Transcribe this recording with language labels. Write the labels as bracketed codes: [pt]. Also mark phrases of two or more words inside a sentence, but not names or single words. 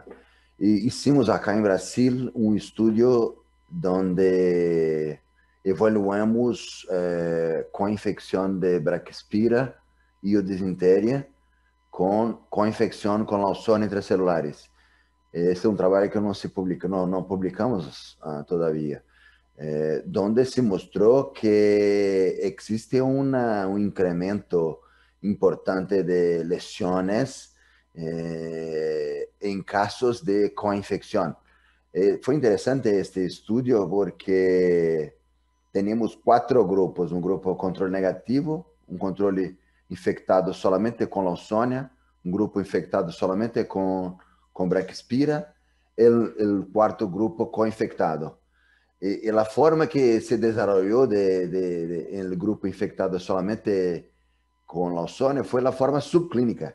[es] Y hicimos acá en Brasil un estudio donde evaluamos co-infección de Braxpira y disenteria con co-infección con Lawsonia intracelulares. [pt] Este é um trabalho que não se publica, não publicamos todavia, donde se mostrou que existe um incremento importante de lesiones em casos de co-infecção. Foi interessante este estudo porque tínhamos 4 grupos, um grupo controle negativo, um controle infectado solamente com Lawsonia, um grupo infectado solamente com Braxpira, [es] el cuarto grupo co-infectado. Y la forma que se desarrolló en el grupo infectado solamente con Lawsonia fue la forma subclínica.